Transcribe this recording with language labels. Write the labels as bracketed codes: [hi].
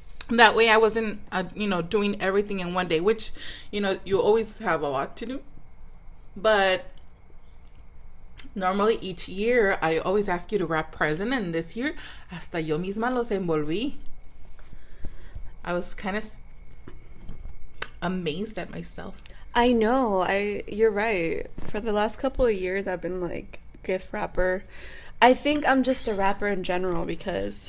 [en] That way I wasn't, doing everything in one day, which, you always have a lot to do. But normally each year, I always ask you to wrap present. And this year, [es] hasta yo misma los envolví. [en] I was kind of amazed at myself. I know. You're right. For the last couple of years, I've been like gift wrapper. I think I'm just a wrapper in general because...